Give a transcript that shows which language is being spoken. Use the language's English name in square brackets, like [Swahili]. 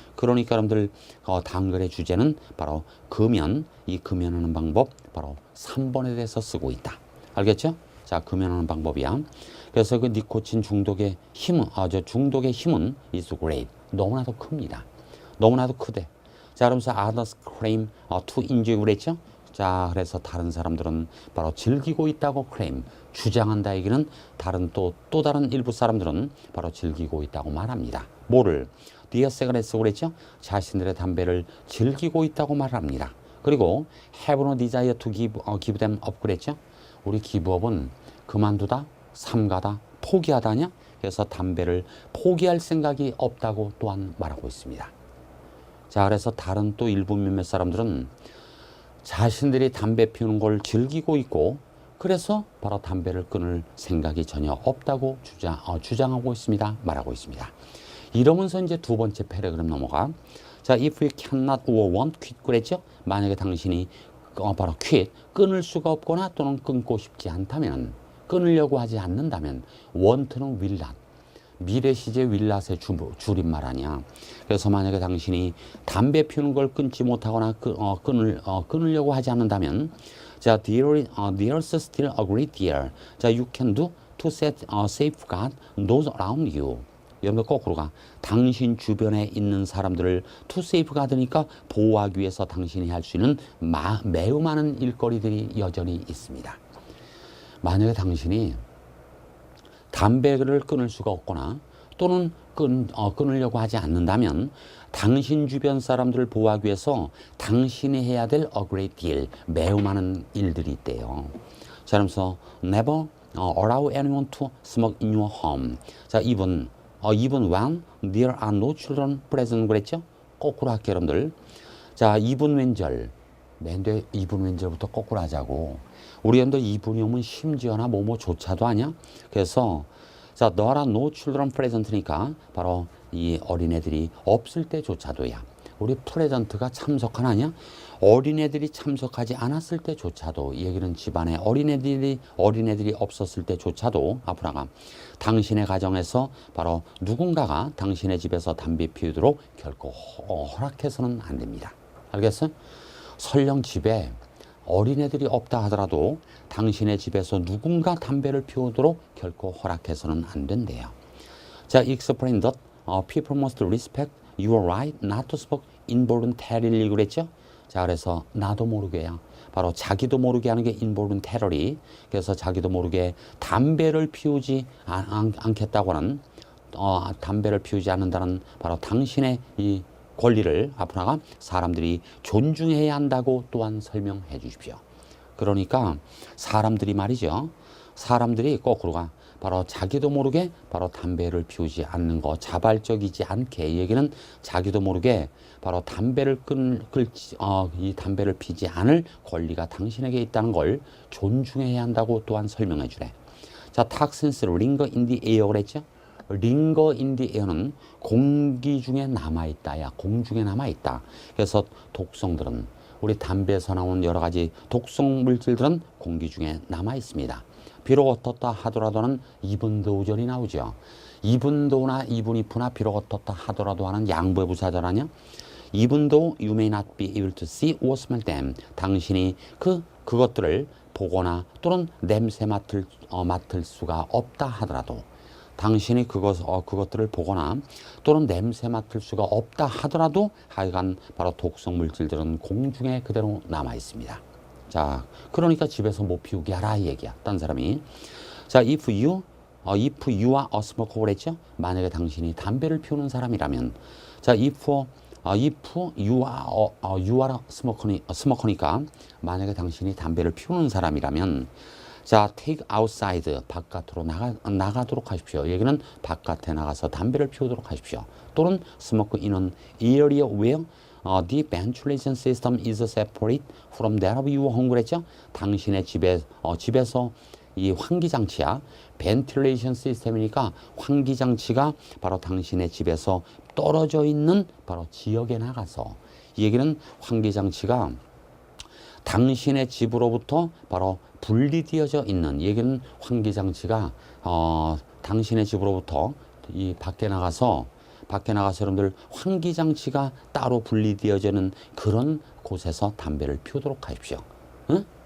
[Korean] 그러니까 여러분들 단글의 주제는 바로 금연. 이 금연하는 방법 바로 3번에 대해서 쓰고 있다. 알겠죠? 자, 금연하는 방법이야. 그래서 그 니코틴 중독의 힘은 중독의 힘은 [English] is great. [Korean] 너무나도 큽니다. 너무나도 크대. 자, 그러면서 [English] others claim to enjoy [Korean] 그랬죠? 자, 그래서 다른 사람들은 바로 즐기고 있다고 [English] claim, [Korean] 주장한다 얘기는 또 다른 일부 사람들은 바로 즐기고 있다고 말합니다. 뭐를? [English] their cigarettes [Korean] 그랬죠? 자신들의 담배를 즐기고 있다고 말합니다. [English] 그리고 have no desire to give them up [Korean] 그랬죠? 우리 기브업은 그만두다, 삼가다, 포기하다냐? 그래서 담배를 포기할 생각이 없다고 또한 말하고 있습니다. 자, 그래서 다른 또 일부 몇몇 사람들은 자신들이 담배 피우는 걸 즐기고 있고 그래서 바로 담배를 끊을 생각이 전혀 없다고 주장하고 있습니다. 말하고 있습니다. 이러면서 이제 두 번째 패러그램 넘어가. 자, [English] if you cannot or won't quit [Korean] 그랬죠? 만약에 당신이 바로 [English] quit, [Korean] 끊을 수가 없거나 또는 끊고 싶지 않다면, 끊으려고 하지 않는다면 want는 [English] will not, [Korean] 미래 시제 will not의 줄임말 아니야. 그래서 만약에 당신이 담배 피우는 걸 끊지 못하거나 끊으려고 하지 않는다면 자, [English] there's still a great deal 자, you can do to safeguard those around you. [Korean] 여러분 거꾸로 가. 당신 주변에 있는 사람들을 [English] to safeguard [Korean] 니까 보호하기 위해서 당신이 할 수 있는 매우 많은 일거리들이 여전히 있습니다. 만약에 당신이 담배를 끊을 수가 없거나 또는 끊으려고 하지 않는다면 당신 주변 사람들을 보호하기 위해서 당신이 해야 될 [English] a great deal, [Korean] 매우 많은 일들이 있대요. 자, 그러면서 [English] never allow anyone to smoke in your home. [Korean] 자, [English] even when there are no children present [Korean] 그랬죠? 거꾸로 할게요, 여러분들. 자, 이분 왼절. 맨데 이분 왼절부터 거꾸로 하자고. 우리 여러분들 이분이 오면 심지어나 뭐조차도 아니야? 그래서 자, [English] there are no children present [Korean] 니까 바로 이 어린애들이 없을 때조차도야. 우리 프레젠트가 참석한 아니야? 어린애들이 참석하지 않았을 때조차도, 이 얘기는 집안에 어린애들이 없었을 때조차도 앞으로 나가 당신의 가정에서 바로 누군가가 당신의 집에서 담배 피우도록 결코 허락해서는 안 됩니다. 알겠어? 설령 집에 어린애들이 없다 하더라도 당신의 집에서 누군가 담배를 피우도록 결코 허락해서는 안 된대요. 자, [English] explain that people must respect You are right not to smoke involuntarily [Korean] 그랬죠? 자, 그래서 나도 모르게요. 바로 자기도 모르게 하는 게 involuntarily. 그래서 자기도 모르게 담배를 피우지 않겠다고 하는 담배를 피우지 않는다는 바로 당신의 이 권리를 앞으로가 사람들이 존중해야 한다고 또한 설명해 주십시오. 그러니까 사람들이 말이죠. 사람들이 거꾸로가 바로 자기도 모르게 바로 담배를 피우지 않는 거, 자발적이지 않게 얘기는 자기도 모르게 바로 담배를 이 담배를 피지 않을 권리가 당신에게 있다는 걸 존중해야 한다고 또한 설명해 주래. 자, [English] toxins linger in the air [Korean] 그랬죠? [English] linger in the air는 [Korean] 공기 중에 남아있다. 공중에 남아있다. 그래서 독성들은 우리 담배에서 나오는 여러 가지 독성 물질들은 공기 중에 남아있습니다. 비록 어떻다 하더라도는 [English] even though [Korean] 전이 나오죠. even though나 [English] even if [Korean] 나 비록 어떻다 하더라도 하는 양보의 부사절 아니야? [English] even though you may not be able to see or smell them. [Korean] 당신이 그것들을 보거나 또는 냄새 맡을 수가 없다 하더라도 당신이 그것들을 보거나 또는 냄새 맡을 수가 없다 하더라도 하여간 바로 독성 물질들은 공중에 그대로 남아 있습니다. 자, 그러니까 집에서 못 피우게 하라 이 얘기야. 딴 사람이. 자, [English] if you are a smoker [Korean] 그랬죠? 만약에 당신이 담배를 피우는 사람이라면, 자, [English] if you are a smoker [Korean] 니까 만약에 당신이 담배를 피우는 사람이라면, 자, [English] take outside [Korean] 바깥으로 나가도록 하십시오. 얘기는 바깥에 나가서 담배를 피우도록 하십시오. 또는 [English] smoke in an area where the ventilation system is separate from that of your home [Korean] 그랬죠? 당신의 집에서 이 환기장치야. ventilation 시스템이니까 환기장치가 바로 당신의 집에서 떨어져 있는 바로 지역에 나가서, 이 얘기는 환기장치가 당신의 집으로부터 바로 분리되어져 있는, 얘기는 환기장치가 당신의 집으로부터 이 밖에 나가서 여러분들 환기장치가 따로 분리되어지는 그런 곳에서 담배를 피우도록 하십시오. 응?